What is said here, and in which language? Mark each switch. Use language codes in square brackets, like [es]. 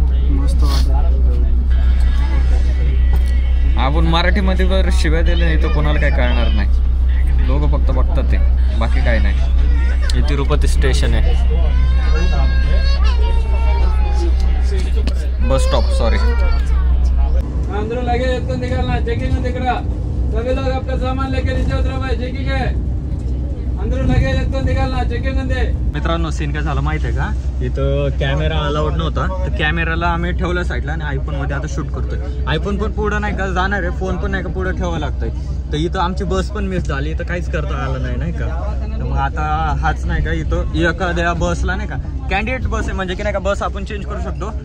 [mr] मस्त वाटत. आपण मराठीमध्ये जर शिव्या दिल्या नाही तर कोणाला काय कळणार नाही. लोक फक्त बघतात ते, बाकी काय नाही. हे तिरुपती स्टेशन आहे, बस स्टॉप. सॉरी. [hi] अंदर लगेज तो निकालना, चेकिंग दिख रहा, सभी लोग अपना सामान लेके नीचे उतरो भाई, चेकिंग है. अंदर लगेज तो निकालना, चेकिंग दे. [mr] मित्रांनो सीन काय झालं माहिती आहे का, इथं कॅमेरा अलाउड नव्हता, तर कॅमेराला आम्ही ठेवलं साईडला आणि आयफोनमध्ये आता शूट करतोय. आयफोन पण पुढं नाही का जाणार आहे, फोन पण नाही का पुढं ठेवावं लागतंय. तर इथं आमची बस पण मिस झाली, इथं काहीच करता आलं नाही का. तर मग आता हाच नाही का, इथं एखाद्या बसला नाही का, कॅन्डिडेट बस आहे म्हणजे की नाही का, बस आपण चेंज करू शकतो.